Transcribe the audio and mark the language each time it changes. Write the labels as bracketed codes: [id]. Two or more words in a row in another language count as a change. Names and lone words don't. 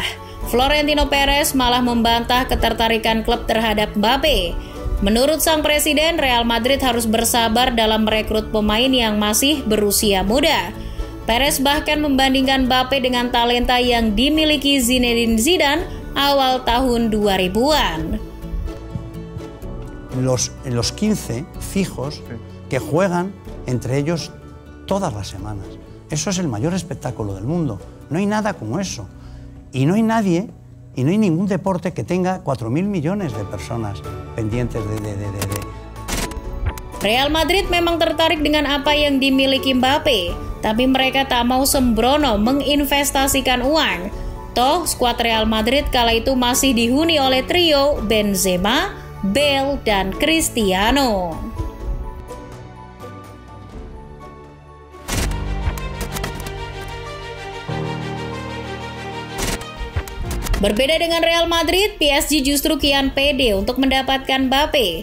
[id] Florentino Perez malah membantah ketertarikan klub terhadap Mbappe. Menurut sang presiden, Real Madrid harus bersabar dalam merekrut pemain yang masih berusia muda. Perez bahkan membandingkan Mbappe dengan talenta yang dimiliki Zinedine Zidane awal tahun 2000-an. [es] Los 15 fijos que juegan entre ellos todas las semanas. Eso es el mayor espectáculo del mundo. No hay nada como eso. Y no hay nadie, y no hay ningún deporte que tenga 4.000 millones de personas pendientes de. [id] Real Madrid memang tertarik dengan apa yang dimiliki Mbappe, tapi mereka tak mau sembrono menginvestasikan uang. Toh, skuad Real Madrid kala itu masih dihuni oleh trio Benzema, Bale, dan Cristiano. Berbeda dengan Real Madrid, PSG justru kian pede untuk mendapatkan Mbappe.